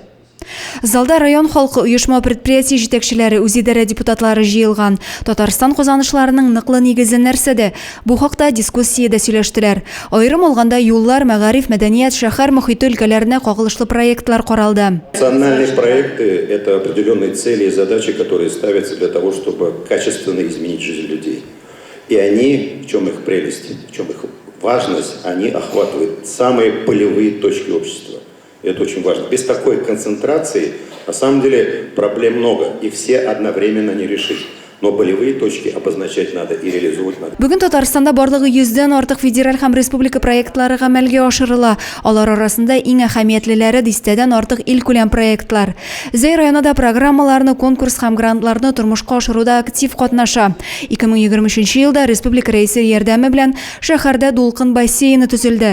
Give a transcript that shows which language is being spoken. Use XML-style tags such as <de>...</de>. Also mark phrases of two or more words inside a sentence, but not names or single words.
<tt>Залда район халкы оешма предприятие җитәкчеләре, үзидарә депутатлары җыелган. Татарстан казанышларының ныклы нигезе нәрсәдә? Бу хакта дискуссиядә сөйләштеләр. Аерым алганда юллар, мәгариф, мәдәният, шәһәр мохите өлкәләренә кагылышлы проектлар каралды.</tt> <ru>Национальные проекты – это определенные цели и задачи, которые ставятся для того, чтобы качественно изменить жизнь людей. И они, в чем их прелесть, в чем их важность, они охватывают самые полевые точки общества. И это очень важно. Без такой концентрации, на самом деле, проблем много, и все одновременно не решить. Но болевые точки обозначать надо и реализовать надо.</ru> <tt>Бүген Татарстанда барлыгы 100дән артык федераль һәм республика проектлары гамәлгә ашырыла. Алар арасында иң әһәмиятлеләре 100дән артык илкүләм проектлар. Зей районында программаларны, конкурс һәм грантларны тормышка ашыруда актив катнаша. 2023 елда республика рәисе ярдәме белән шәһәрдә Дулкын бассейны төзелде.</tt>